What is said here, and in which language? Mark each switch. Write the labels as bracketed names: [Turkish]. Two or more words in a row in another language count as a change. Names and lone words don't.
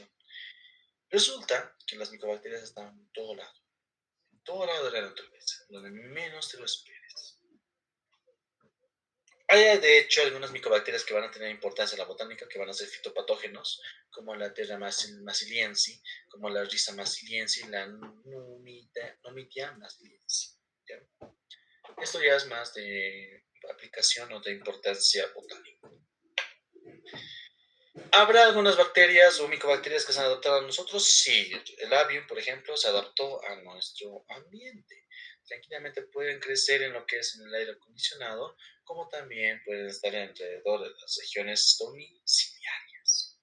[Spanish] Resulta que las micobacterias están en todo lado de la naturaleza, donde menos te lo esperes. Hay de hecho algunas micobacterias que van a tener importancia en la botánica, que van a ser fitopatógenos, como la Terra massiliensis, como la Risa massiliensis, la Numidia massiliensis. ¿Ya? Esto ya es más de aplicación o de importancia botánica. ¿Habrá algunas bacterias o micobacterias que se han adaptado a nosotros? Sí, el avium, por ejemplo, se adaptó a nuestro ambiente. Tranquilamente pueden crecer en lo que es en el aire acondicionado, como también pueden estar alrededor de las regiones domiciliarias.